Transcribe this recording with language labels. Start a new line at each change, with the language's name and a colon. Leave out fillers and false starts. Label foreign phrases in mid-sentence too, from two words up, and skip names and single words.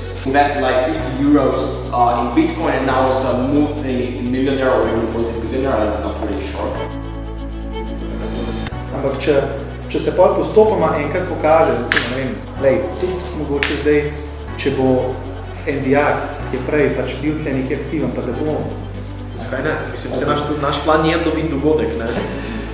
English: Invested like 50 euros in Bitcoin and now is a multi-millionaire or even multi-billionaire, I'm not really sure.
Slovenian: Ampak če se pol postopoma enkrat pokaže, recimo, ne vem, tudi mogoče zdaj, če bo en dijak, ki je prej pač bil tle nekaj aktiven, pa da bo... Zakaj ne? Mislim, naš plan je dobiti dogodek, ne?